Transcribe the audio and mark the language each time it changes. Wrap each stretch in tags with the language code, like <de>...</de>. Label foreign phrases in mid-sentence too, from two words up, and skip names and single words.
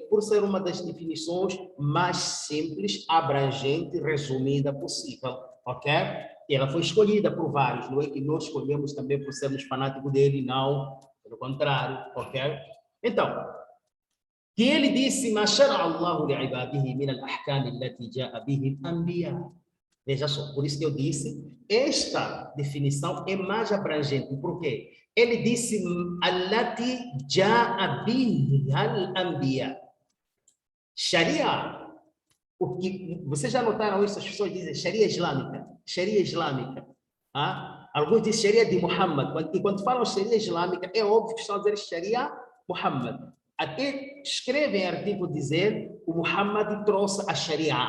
<pt>Por ser uma das definições mais simples, abrangente, resumida possível, ok? E ela foi escolhida por vários, não é que nós escolhemos também por sermos fanáticos dele, não, pelo contrário, ok? Então, que ele disse,</pt> <ar>ما شرع الله لعباده من الأحكام التي جاء به الأنبياء.</ar> <pt>Veja só, por isso que eu disse, esta definição é mais abrangente. Por quê? Ele disse,</pt> <ar>التي جاء بها الأنبياء.</ar> <pt>Sharia, o que vocês já notaram isso? As pessoas dizem Sharia islâmica, Sharia islâmica. Alguns dizem Sharia de Muhammad. E quando falam Sharia islâmica, é óbvio que estão a dizer Sharia Muhammad. Até escrevem artigo dizer o Muhammad trouxe a Sharia.</pt>